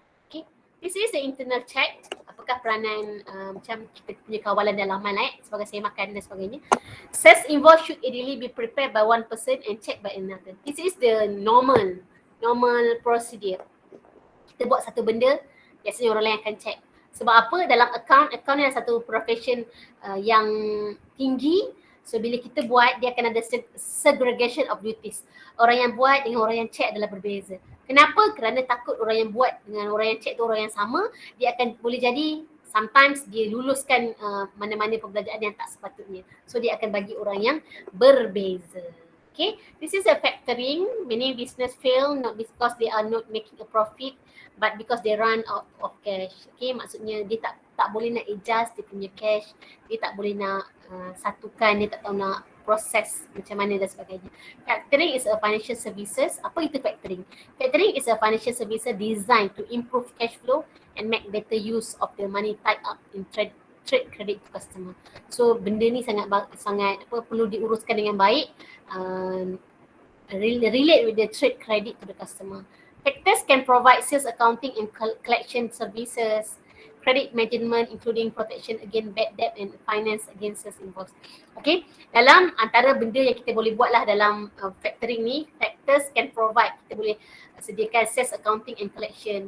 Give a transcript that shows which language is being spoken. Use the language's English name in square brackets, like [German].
[English] Okay, this is the internal check. [Malay] Apakah peranan macam kita punya kawalan dalaman sebagai saya makan dan sebagainya. [English] Sales invoice should ideally be prepared by one person and checked by another. This is the normal procedure. [Malay] Kita buat satu benda, biasanya orang lain akan check. Sebab apa? Dalam account ni adalah satu profession yang tinggi. So bila kita buat, dia akan ada segregation of duties. Orang yang buat dengan orang yang check adalah berbeza. Kenapa? Kerana takut orang yang buat dengan orang yang check tu orang yang sama, dia akan boleh jadi sometimes dia luluskan mana-mana pembelajaran yang tak sepatutnya. So dia akan bagi orang yang berbeza. [English] Okay, this is a factoring. Many business fail not because they are not making a profit, but because they run out of cash. [Malay] Okay, maksudnya dia tak boleh nak adjust dia punya cash, dia tak boleh nak satukan, dia tak tahu nak proses macam mana dan sebagainya. [English] Factoring is a financial services. [Malay] Apa itu factoring? [English] Factoring is a financial services designed to improve cash flow and make better use of the money tied up in trade credit to customer. [Malay] So benda ni sangat perlu diuruskan dengan baik. [English] Relate with the trade credit to the customer. Factors can provide sales accounting and collection services. credit management including protection against bad debt and finance against sales invoice. [Malay] Okay, dalam antara benda yang kita boleh buat lah dalam factoring ni, [English] factors can provide, [Malay] kita boleh sediakan sales accounting and collection.